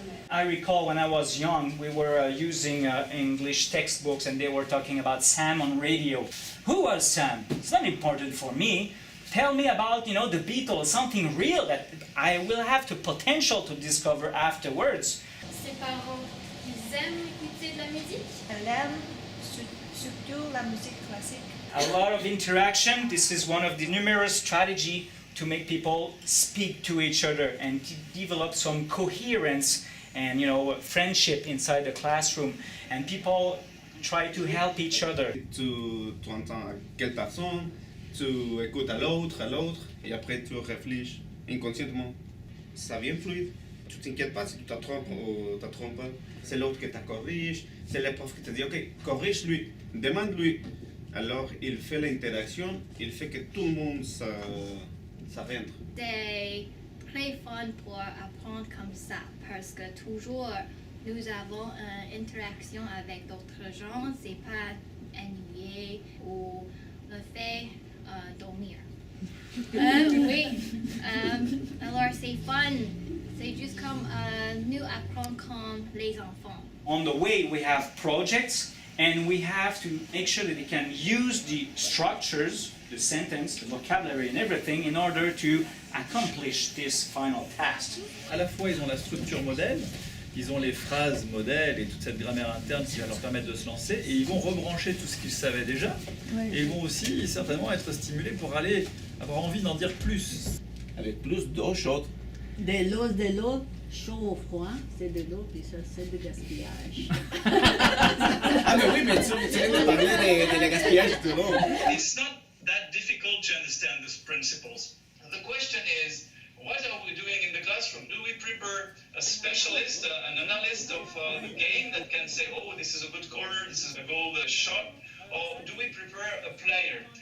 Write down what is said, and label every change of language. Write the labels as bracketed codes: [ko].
[en] I recall when I was young, we were using English textbooks and they were talking about Sam on radio. Who was Sam? It's not important for me. Tell me about, the Beatles, something real that I will have the potential to discover afterwards. [fr] Ses parents, ils aiment écouter de la musique? Elle aime surtout la musique classique. [en] A lot of interaction. This is one of the numerous strategies to make people speak to each other and develop some coherence and friendship inside the classroom. And people try to help each other. [fr] Tu entends quelle personne, tu écoutes à l'autre, et après tu réfléchis inconsciemment. Ça vient fluide. Tu t'inquiètes pas si tu te trompes ou tu te trompes. C'est l'autre qui te corrige, c'est le prof qui te dit ok, corrige-lui, demande-lui. Alors il fait l'interaction, il fait que tout le monde s'arrête. C'est très fun pour apprendre comme ça parce que toujours nous avons une interaction avec d'autres gens, c'est pas ennuyé ou le fait dormir. Oui, alors c'est fun, c'est juste comme nous apprendre comme les enfants. [en] On the way we have projects and we have to make sure that they can use the structures, the sentence, the vocabulary and everything in order to accomplish this final task. [fr] À la fois, ils ont la structure modèle, ils ont les phrases modèles et toute cette grammaire interne qui va leur permettre de se lancer, et ils vont rebrancher tout ce qu'ils savaient déjà, et ils vont aussi certainement être stimulés pour aller avoir envie d'en dire plus. Avec plus d'eau chaude. De l'eau, chaud ou froid, c'est de l'eau, puis ça, c'est de gaspillage. Ah mais oui, mais tu viens de parler de la gaspillage de l'eau. [en] It's not that difficult to understand these principles. The question is, what are we doing in the classroom? Do we prepare a specialist, an analyst of the game that can say, oh, this is a good corner, this is a goal shot, or do we prepare a player?